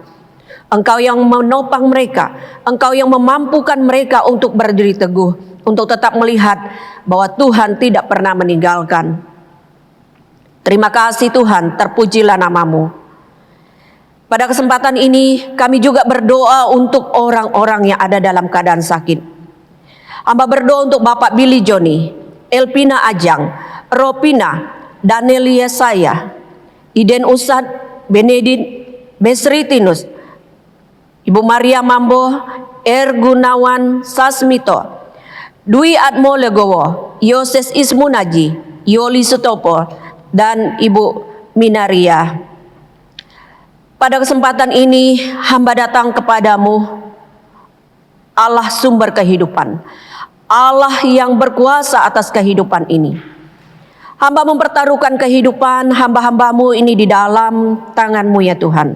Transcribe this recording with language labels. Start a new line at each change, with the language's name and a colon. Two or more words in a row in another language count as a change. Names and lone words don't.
Indonesian: Engkau yang menopang mereka, Engkau yang memampukan mereka untuk berdiri teguh, untuk tetap melihat bahwa Tuhan tidak pernah meninggalkan. Terima kasih Tuhan, terpujilah nama-Mu. Pada kesempatan ini kami juga berdoa untuk orang-orang yang ada dalam keadaan sakit. Hamba berdoa untuk Bapak Billy Joni, Elpina Ajang, Ropina, Daniel Yesaya, Iden Usad, Benedit Besritinus, Ibu Maria Mambo, Gunawan Sasmito, Dwi Atmo Legowo, Yoses Ismunaji, Yoli Sutopo, dan Ibu Minaria. Pada kesempatan ini hamba datang kepadamu, Allah sumber kehidupan, Allah yang berkuasa atas kehidupan ini. Hamba mempertaruhkan kehidupan hamba-hamba-Mu ini di dalam tangan-Mu ya Tuhan.